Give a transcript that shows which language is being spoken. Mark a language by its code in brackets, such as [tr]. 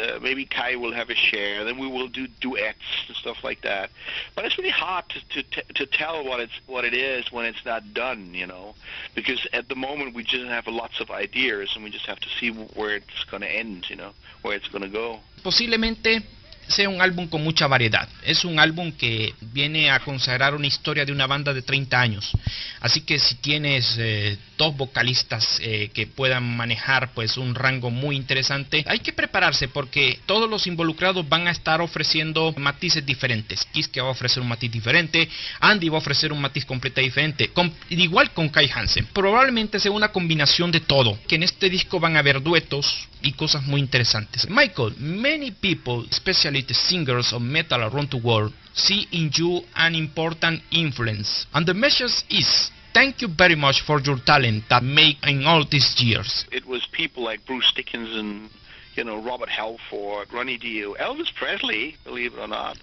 [en] Maybe Kai will have a share. Then we will do duets and stuff like that. But it's really hard to tell what it is when it's not done, you know, because at the moment we just have lots of ideas, and we just have to see where it's going to end, you know, where it's going to go. [es] Posiblemente sea un álbum con mucha variedad. Es un álbum que viene a consagrar una historia de una banda de 30 años. Así que si tienes 2 vocalistas que puedan manejar pues un rango muy interesante, hay que prepararse porque todos los involucrados van a estar ofreciendo matices diferentes. Kiske va a ofrecer un matiz diferente, Andy va a ofrecer un matiz completamente diferente, igual con KAI HANSEN. Probablemente sea una combinación de todo, que en este disco van a haber duetos y cosas muy interesantes. [en] Michael, many people, especially the singers of metal around the world, see in you an important influence. And the message is, thank you very much for your talent that made in all these years. It was people like Bruce Dickinson, you know, Robert Halford, Ronnie Dio, Elvis Presley, believe it or not.